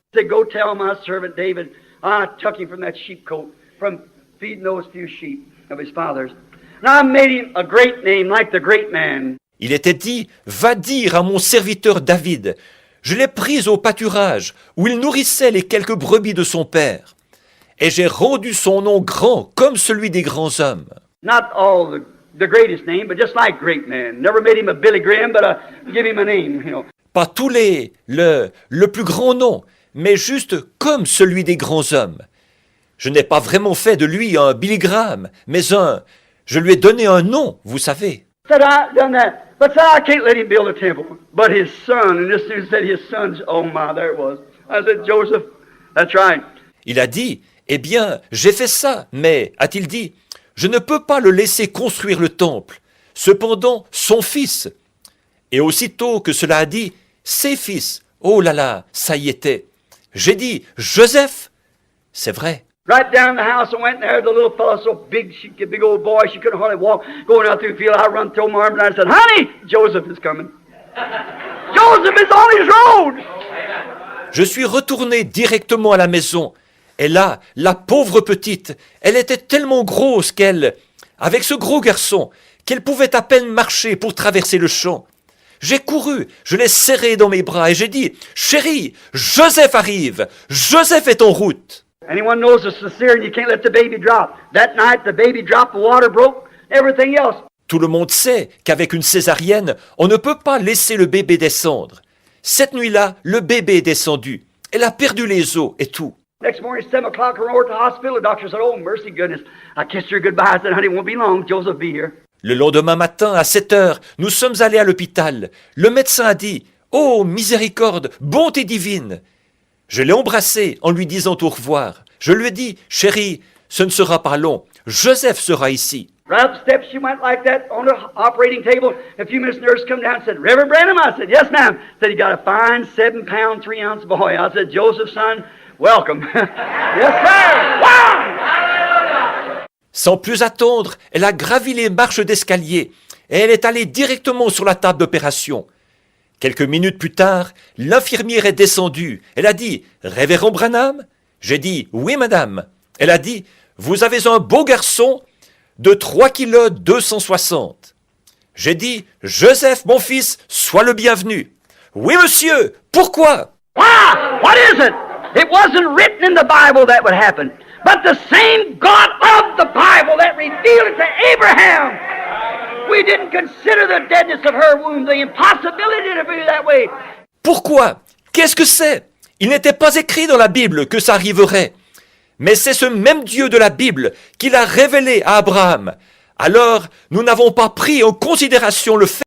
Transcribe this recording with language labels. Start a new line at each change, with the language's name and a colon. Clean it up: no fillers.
English: He said, go tell my servant David, I took him from that sheepcote, from feeding those few sheep of his father's. And I made him a great name like the great man.
French: Il était dit, va dire à mon serviteur David, je l'ai pris au pâturage où il nourrissait les quelques brebis de son père. Et j'ai rendu son nom grand comme celui des grands hommes.
English: Not all the greatest name, but just like great man. Never made him a Billy Graham, but give him a name, you know.
French: Pas tous le plus grand nom, mais juste comme celui des grands hommes. Je n'ai pas vraiment fait de lui un Billy Graham, mais je lui ai donné un nom, vous savez.
English: Said I done that, but said I can't let him build a temple. But his son, and this dude said his son's, oh my, there it was. I said, Joseph, that's right.
French: Il a dit, eh bien, j'ai fait ça, mais, a-t-il dit, je ne peux pas le laisser construire le temple. Cependant, son fils. Et aussitôt que cela a dit, ses fils, oh là là, ça y était. J'ai dit, Joseph, c'est vrai.
English: Right down the house, I went there. The little fellow, so big, big old boy, she couldn't hardly walk. Going out through the field, I run, throw my arms down, and said, "Honey, Joseph is coming. Joseph is on his road."
French: Je suis retourné directement à la maison. Et là, la pauvre petite, elle était tellement grosse avec ce gros garçon, qu'elle pouvait à peine marcher pour traverser le champ. J'ai couru, je l'ai serré dans mes bras et j'ai dit, chérie, Joseph arrive, Joseph est en route.
English: Anyone knows a cesarean, you can't let the baby drop. That night, the baby dropped, the water broke, everything else.
French: Tout le monde sait qu'avec une césarienne, on ne peut pas laisser le bébé descendre. Cette nuit-là, le bébé est descendu. Elle a perdu les os et tout.
English: Next morning, 7 o'clock, I went to the hospital. The doctor said, oh, mercy goodness. I kissed her goodbye. I said, honey, it won't be long. Joseph will be here.
French: Le lendemain matin, à 7 heures, nous sommes allés à l'hôpital. Le médecin a dit, oh, miséricorde, bonté divine. Je l'ai embrassé en lui disant au revoir. Je lui ai dit, chérie, ce ne sera pas long. Joseph sera ici.
English: Right up the steps, she went like that on the operating table. A few minutes, nurse come down and said, Reverend Branham? I said, yes, ma'am. Said, he got a fine 7-pound, 3-ounce boy. I said, Joseph's son, welcome. Yes, sir. Wow!
French: Sans plus attendre, elle a gravi les marches d'escalier et elle est allée directement sur la table d'opération. Quelques minutes plus tard, l'infirmière est descendue. Elle a dit « Révérend Branham ?» J'ai dit « Oui, madame. » Elle a dit « Vous avez un beau garçon de 3 kg 260. » J'ai dit « Joseph, mon fils, sois le bienvenu. »« Oui, monsieur. Pourquoi ?»«
English: Why? What is it? It wasn't written in the Bible that would happen. But the same God of the Bible that revealed it to Abraham. We didn't consider the deadness of her womb, the impossibility to be that way.
French: Pourquoi? Qu'est-ce que c'est? Il n'était pas écrit dans la Bible que ça arriverait. Mais c'est ce même Dieu de la Bible qui l'a révélé à Abraham. Alors, nous n'avons pas pris en considération le fait